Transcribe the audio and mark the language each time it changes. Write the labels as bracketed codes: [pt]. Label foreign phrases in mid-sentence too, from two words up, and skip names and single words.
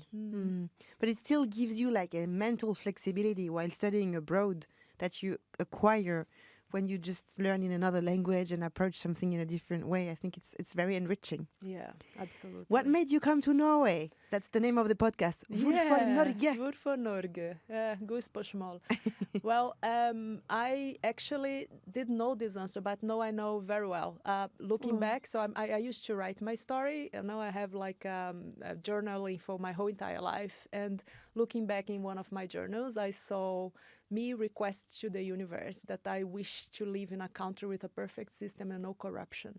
[en] But it still gives you a mental flexibility while studying abroad that you acquire when you just learn in another language and approach something in a different way. I think it's very enriching. Yeah, absolutely. What made you come to Norway? That's the name of the podcast. [no] Hvorfor Norge? Hvorfor Norge? Gudsspørsmål. [en] Well, I actually didn't know this answer, but now I know very well. Looking back, so I used to write my story, and now I have a journaling for my whole entire life. And looking back in one of my journals, I saw me request to the universe that I wish to live in a country with a perfect system and no corruption.